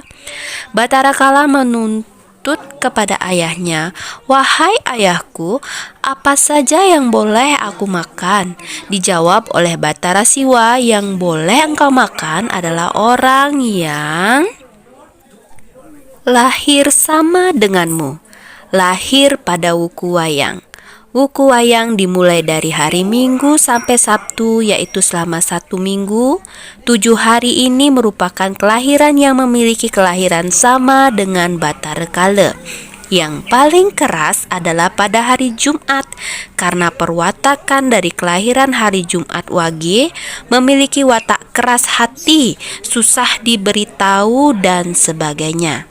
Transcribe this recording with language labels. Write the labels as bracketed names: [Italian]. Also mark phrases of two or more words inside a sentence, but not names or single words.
[Indonesian] Batara Kala menuntut kepada ayahnya, "Wahai ayahku, apa saja yang boleh aku makan?" Dijawab oleh Batara Siwa, "Yang boleh engkau makan adalah orang yang lahir sama denganmu, lahir pada wuku wayang." Wuku wayang dimulai dari hari Minggu sampai Sabtu, yaitu selama 1 minggu. 7 hari ini merupakan kelahiran yang memiliki kelahiran sama dengan Batara Kala. Yang paling keras adalah pada hari Jumat, karena perwatakan dari kelahiran hari Jumat Wage memiliki watak keras hati, susah diberitahu dan sebagainya.